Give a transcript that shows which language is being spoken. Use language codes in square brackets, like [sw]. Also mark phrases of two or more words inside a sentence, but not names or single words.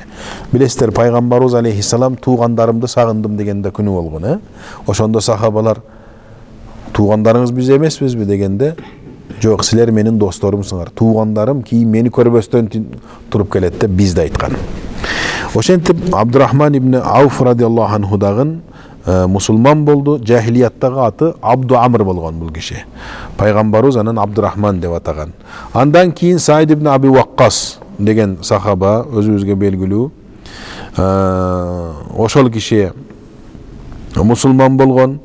[ky] Билесиздер, пайгамбарыбыз алейхиссалам туугандарымды сагындым дегенде күнү болгон, Ошондо сахабалар туугандарыңыз биз эмеспизби дегенде, жок, силер менин досторумсуңар. Туугандарым кийин мени көрбөстөн туруп келет деп бизди айткан. Ошентип Абдурахман ибн Ауф [ar] رضي الله عنه [ky] дагы мусулман болду. Жахилияттагы аты Абду Амр болгон бул киши. Пайгамбарыбыз анан Абдурахман деп атаган. Андан кийин Саид ибн Аби Ваккас деген сахаба, өзүбүзгө белгилүү. Ошол киши мусулман болгон.